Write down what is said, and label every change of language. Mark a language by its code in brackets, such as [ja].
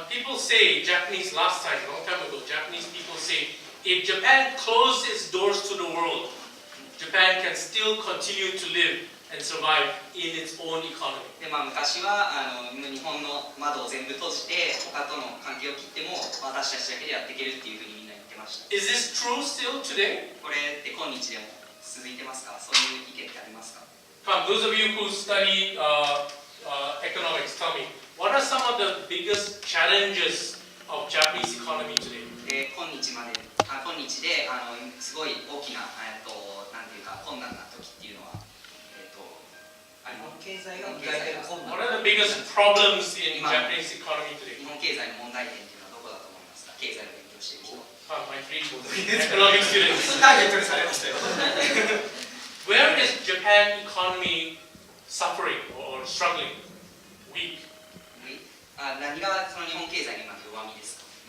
[en] Now, people say, Japanese last time, a long time ago, Japanese people say, if Japan closed its doors to the world, Japan can still continue to live and survive in its own economy. [ja] で昔は日本の窓を全部閉じて他との関係を切っても私たちだけでやっていけるっていうふうにみんな言ってました。 [en] Is this true still today? [ja] これって今日でも続いてますか？そういう意見ってありますか？ [en] Come, those of you who study economics, tell me, what are some of the biggest challenges of Japanese economy today? [ja] で今日ですごい大きななんていうか困難な時っていうのは日本経済が抱えてる困難。 [en] What are the biggest problems in Japanese economy today? [ja] 日本経済の問題点っていうのはどこだと思いますか？経済を勉強している人。 [en] Come, my three economic students. [ja] ターゲットにされましたよ。 [en] Where is Japan economy suffering or struggling? Weak. [ja] 何がその日本経済の今の弱みですか？